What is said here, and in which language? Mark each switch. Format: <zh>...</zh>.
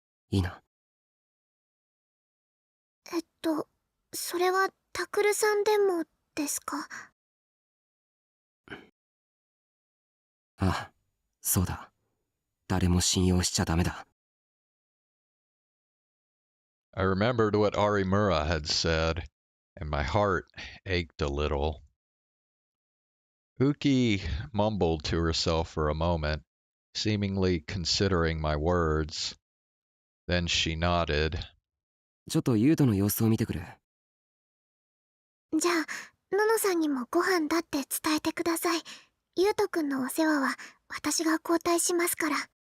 <ja>いいな。それはタクルさんでもですか？ああ、そうだ。誰も信用しちゃダメだ。</ja> <en>I remembered what Arimura had said, and my heart ached a little. Uki mumbled to herself for a moment, seemingly considering my words. Then she nodded.</en> <ja>ちょっとユウトの様子を見てくる。じゃあ、ののさんにもご飯だって伝えてください。ゆうとくんのお世話は私が交代しますから。</ja>